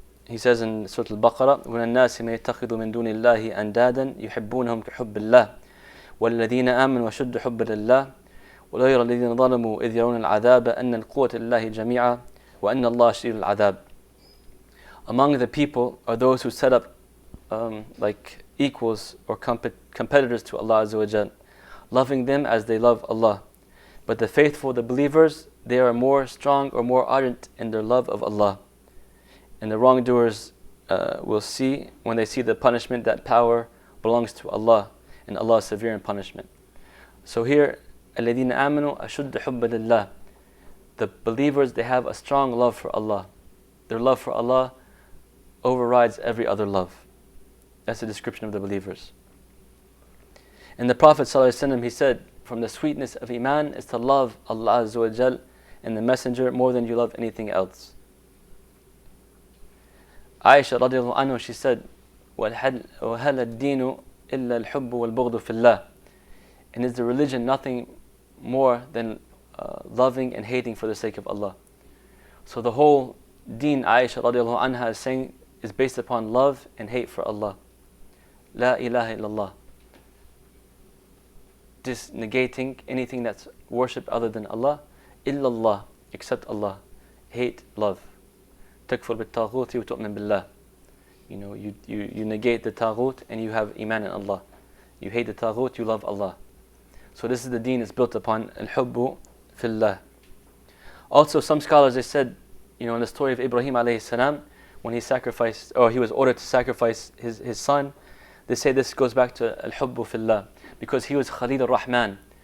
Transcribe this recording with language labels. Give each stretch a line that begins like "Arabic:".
English: He says in Surah Al-Baqarah,
Arabic: وَمِنَ النَّاسِ مَن يَتَّخِذُ مِن دُونِ اللَّهِ أَنْدَادًا يُحِبُّونَهُمْ كَحُبِّ اللَّهِ وَالَّذِينَ آمَنُوا وَشُدُّ حُبًّا لِلَّهِ وَلَا يَرَى الَّذِينَ ظَلَمُوا إِذْ يَرَوْنَ الْعَذَابَ أَنَّ الْقُوَّةَ لِلَّهِ جَمِيعًا وَأَنَّ اللَّهَ شَدِيدُ الْعَذَابِ.
English: Among the people are those who set up like equals or competitors to Allah Azza wa Jal, loving them as they love Allah. But the faithful, the believers, they are more strong or more ardent in their love of Allah. And the wrongdoers will see, when they see the punishment, that power belongs to Allah, and Allah is severe in punishment. So here,
Arabic: الَّذِينَ آمَنُوا أَشُدُّ حُبًّا لِلَّهِ.
English: The believers, they have a strong love for Allah. Their love for Allah overrides every other love. That's the description of the believers. And the Prophet ﷺ, he said, from the sweetness of Iman is to love Allah Azza wa Jal and the Messenger more than you love anything else. Aisha radiallahu anha, she said,
Arabic: وَهَلَ الدِّينُ إِلَّا الْحُبُّ وَالْبُغْضُ فِي اللَّهِ.
English: And is the religion nothing more than loving and hating for the sake of Allah? So the whole deen, Aisha radiallahu anha is saying, is based upon love and hate for Allah.
Arabic: La ilaha illallah.
English: Just negating anything that's worshipped other than Allah. Illallah, except Allah. Hate, love.
Arabic: تكفر بالطاغوت وتؤمن بالله.
English: You negate the taghut and you have iman in Allah. You hate the taghut, you love Allah. So this is the deen is built upon al-hubbu fillah. Also, some scholars, they said, in the story of Ibrahim alayhi salam, when he sacrificed, or he was ordered to sacrifice his son, they say this goes back to al-hubbu fillah, because he was Khalil ar-Rahman.